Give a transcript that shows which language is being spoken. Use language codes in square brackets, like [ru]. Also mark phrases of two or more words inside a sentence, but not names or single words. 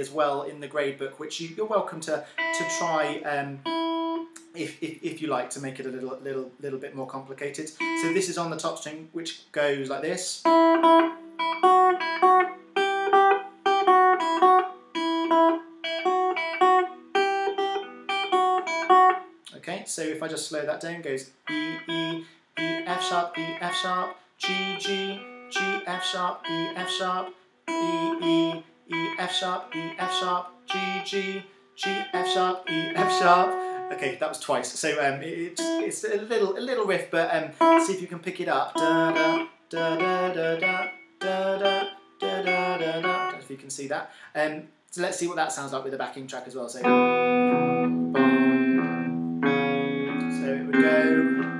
[en] as well in the grade book, which you're welcome to try if you like, to make it a little bit more complicated. So this is on the top string, which goes like this. Okay, so if I just slow that down, it goes E, E, E, F sharp, E, F sharp, G, G, G, F sharp, E, F sharp, E, E, E, F sharp, E, F sharp, G, G, G, F sharp, E, F sharp. Okay, that was twice. So it's a little riff, but see if you can pick it up. Da da da da da da da da da da da. I don't know if you can see that. So let's see what that sounds like with the backing track as well. So it would go.